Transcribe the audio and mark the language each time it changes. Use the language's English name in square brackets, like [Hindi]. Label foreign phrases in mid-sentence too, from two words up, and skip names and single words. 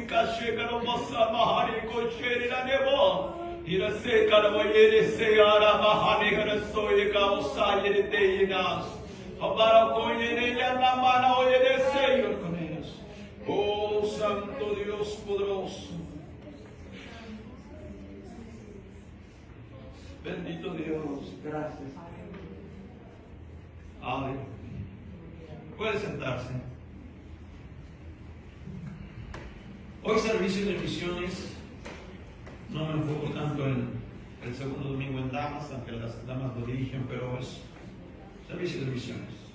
[Spanish] Shekaro Masa Mahari Kosheri la Nebo. Ira Sekara Wayere Seara Mahani Harasoye Kaosaye de Teinas. Habara Koyere Yanamana Oyere Seyor con ellos. Oh Santo Dios poderoso. Bendito Dios, gracias. Aleluya. Puede sentarse. Hoy servicio de misiones, no me enfoco tanto en el segundo domingo en damas, aunque las damas lo dirigen, pero es servicio de misiones.